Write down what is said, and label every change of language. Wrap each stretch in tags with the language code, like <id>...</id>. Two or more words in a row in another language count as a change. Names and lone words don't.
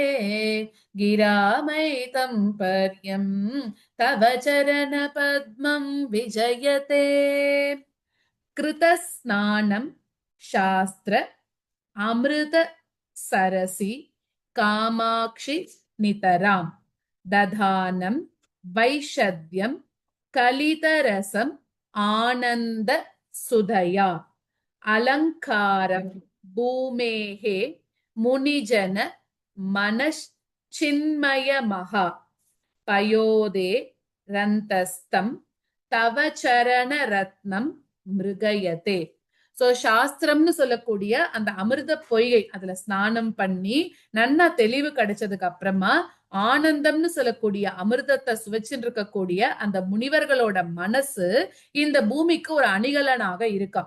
<sa>गिरामैतं पर्यं तव चरणपद्मं विजयते कृतस्नानं शास्त्र अमृत सरसि कामाक्षि नितरां दधानं वैशद्यं कलितरसं आनंद सुधया अलंकारं भूमेः मुनिजन मनश्चिन्मयमहा पयोदे रन्तस्तं तव चरण रत्नं மிருகயதே.</sa> <ta>சோ சாஸ்திரம்னு சொல்லக்கூடிய அந்த அமிர்த பொய்கை அதுல ஸ்நானம் பண்ணி நன்னா தெளிவு கிடைச்சதுக்கு அப்புறமா ஆனந்தம்னு சொல்லக்கூடிய அமிர்தத்தை சுவைச்சுட்டு இருக்கக்கூடிய அந்த முனிவர்களோட மனசு இந்த பூமிக்கு ஒரு அணிகலனாக இருக்காம்.</ta>